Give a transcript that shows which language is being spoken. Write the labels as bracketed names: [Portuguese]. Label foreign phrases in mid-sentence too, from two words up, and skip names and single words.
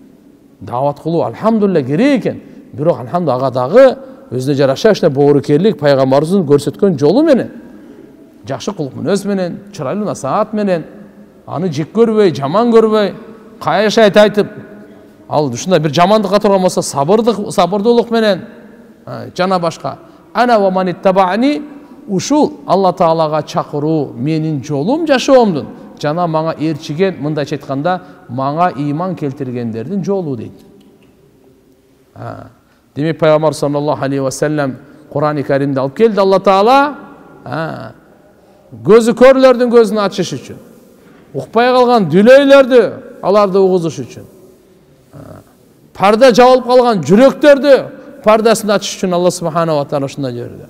[Kyrgyz] Даават кылуу алхамдулилlah керек экен. Бирок алхамдулилlah ага дагы өзүнө жараша ушундай боорукерлик пайгамбарыбыздын көрсөткөн жолу менен, жакшы кулук мүнөз менен, чырайлуу насаат менен, аны жек көрбөй, жаман көрбөй, кайшы айтып, ал ушундай бир жамандыкка турган болсо сабырдуулук менен, жана башка. [Arabic] أنا ومن اتبعني, [Kyrgyz] ушул Алла Таалага чакыруу менин жолум, жашоомдун. Жана мага ээрчиген, мындайча айтканда, мага ыйман келтиргендердин жолу дейт. Демек Пайгамбар [Arabic] صلى الله عليه وسلم [Kyrgyz] Кур'ан-ы Каримди алып келди Алла Таала. Көзү көрлөрдүн көзүн ачыш үчүн. Укпай калган дүлөйлөрдү аларды угузуш үчүн. Парда жабылып калган жүрөктөрдү пардасын ачыш үчүн [Arabic] الله سبحانه وتعالى [Kyrgyz] ушундай жиберген.